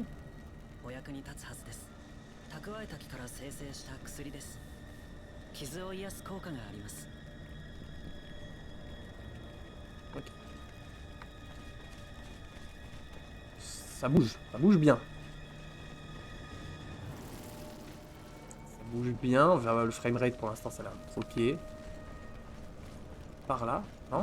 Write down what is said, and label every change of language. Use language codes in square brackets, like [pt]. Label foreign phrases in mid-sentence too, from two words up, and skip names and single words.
[ja] お役に立つはずです。蓄えた木から生成した薬です。傷を癒す効果があります。 [fr] Ok. Ça bouge bien. Ça bouge bien. Le framerate pour l'instant ça a l'air trop pied. Par là, non?